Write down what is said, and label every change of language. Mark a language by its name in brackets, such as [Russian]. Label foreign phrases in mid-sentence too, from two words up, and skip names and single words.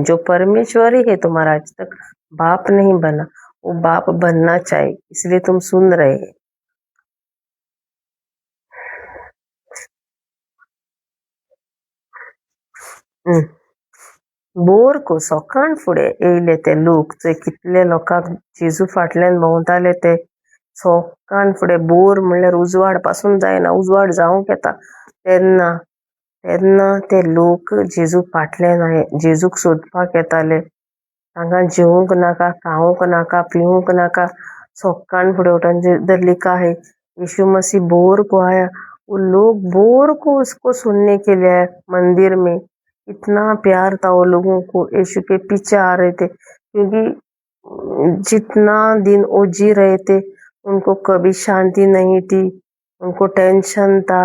[Hindi] जो परमेश्वर ही है तुम्हारा आज तक बाप नहीं बना, वो बाप बनना चाहिए, इसलिए तुम सुन रहे हैं. [Konkani] बोर को सकाळ फुडें येयले ते लोक, जे कितले लोकांक जेजू फाटल्यान भोंवताले ते सकाळ फुडें. बोर म्हणल्यार उजवाड पासून जायना, उजवाड जावंक येता तेन्ना ते लोक जेजू फाटल्यान जेजूक सोदपाक येताले. तांकां जेवूंक नाका, खावंक नाका, पिवूंक नाका. सकाळ फुडें उठून [Hindi] जर लिखा है यीशु मसीह बोर को आया, वो लोग बोर को उसको सुनने के लिए आए मंदिर में. इतना प्यार था वो लोगों को, यीशु के पीछे आ रहे थे, क्योंकि जितना दिन वो जी रहे थे उनको कभी शांति नहीं थी, उनको टेंशन था.